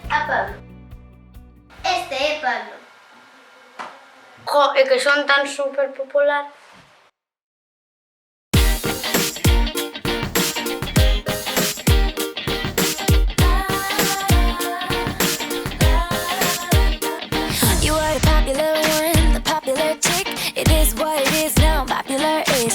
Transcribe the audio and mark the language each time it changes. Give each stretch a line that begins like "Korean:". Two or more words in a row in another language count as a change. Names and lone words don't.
Galician: Pablo. Este é Pablo. Jo, é que son tan super popular.
English: You are the popular one, the popular chick. It is what it is now, popular is.